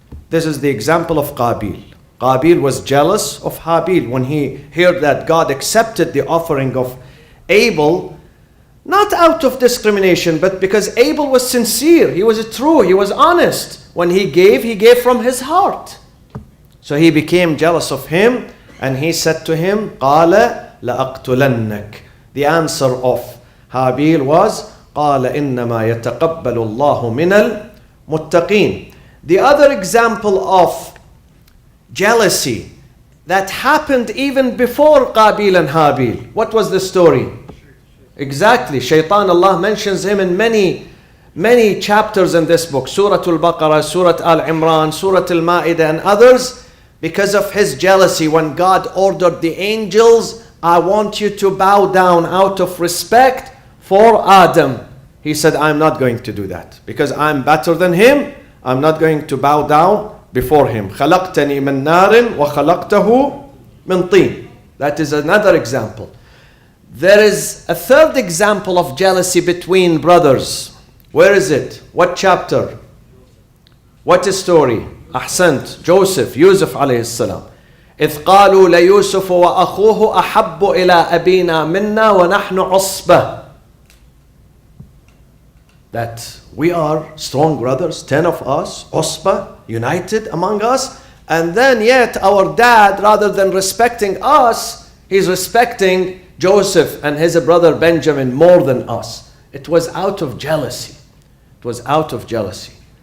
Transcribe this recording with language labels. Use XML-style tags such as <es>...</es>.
<en>This is the example of Qabil. Qabil was jealous of Habil when he heard that God accepted the offering of Abel, not out of discrimination, but because Abel was sincere, he was true, he was honest. When he gave from his heart. So he became jealous of him and he said to him,</en> <ar>قَالَ لَأَقْتُلَنَّكَ.</ar> <en>The answer of Habil was,</en> <ar>قَالَ إِنَّمَا يَتَقَبَّلُ اللَّهُ مِنَ الْمُتَّقِينَ.</ar> <en>The other example of jealousy that happened even before Qabil and Habil. What was the story? Exactly. Shaitan, Allah mentions him in many chapters in this book. Surah Al-Baqarah, Surah Al-Imran, Surah Al-Ma'idah and others. Because of his jealousy, when God ordered the angels, I want you to bow down out of respect for Adam. He said, I'm not going to do that. Because I'm better than him, I'm not going to bow down before him.</en> <ar>خَلَقْتَنِي مِن نَارٍ وَخَلَقْتَهُ مِن طِينٍ.</ar> <en>That is another example. There is a third example of jealousy between brothers. Where is it? What chapter? What story? Ahsant. Joseph, Yusuf alayhi salam.</en> <ar>إذ قالوا ليوسف وأخوه أحب إلى أبينا منا ونحن عصبة.</ar> <en>That we are strong brothers, 10 of us, Usba, united among us, and then yet our dad, rather than respecting us, he's respecting Joseph and his brother Benjamin more than us. It was out of jealousy. It was out of jealousy.</en>